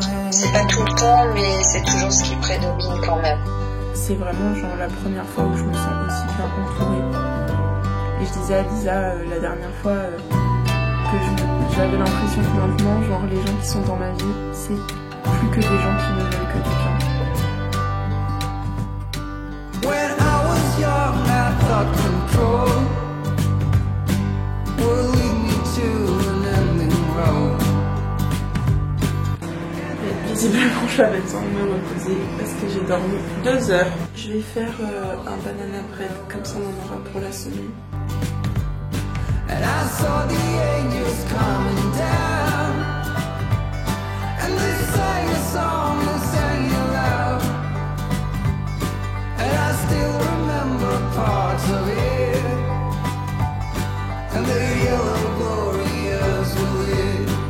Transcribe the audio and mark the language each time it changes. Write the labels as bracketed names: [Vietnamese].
[French] C'est pas tout le temps, mais c'est toujours ce qui prédomine quand même. C'est vraiment genre la première fois où je me sens aussi bien entourée. Et je disais à Lisa la dernière fois que j'avais l'impression que maintenant, genre les gens qui sont dans ma vie, c'est plus que des gens qui me veulent que du bien. [English] When I was young, I thought control will lead me to an ending road. [French] Visiblement, j'avais besoin de me reposer parce que j'ai dormi 2 heures. Je vais faire un banana bread, comme ça on en aura pour la semaine. [English] And I saw the angels coming down, and they sang a song, they sang it loud, and I still remember parts of it, and the yellow glorious with it.